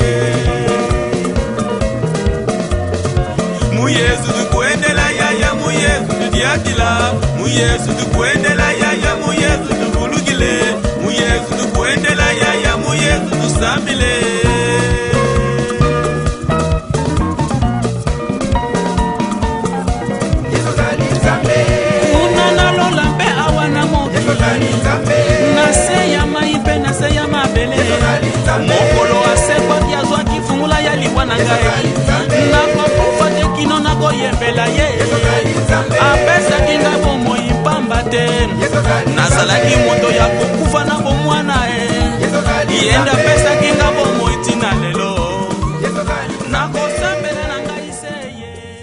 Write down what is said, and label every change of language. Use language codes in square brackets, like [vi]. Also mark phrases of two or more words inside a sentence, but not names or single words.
[lua] muyesu tukuendela yaya muyesu tudiadila muyesu tukuendela yaya muyesu tuvulukile muyesu tukuendela yaya muyesu tusambile unana [ln] lola mpe awa na mokili na se ya mai mpe na se ya mabele mokolo asekwaki azwaki fungula ya liwa na ngai nakokufa te kino nakoyembela ye apesaki ngai bomoi pamba te nazalaki moto ya kokufa na bomwana ye nde apesaki ngai bomoi ntina lelo nakosambela na ngai se ye.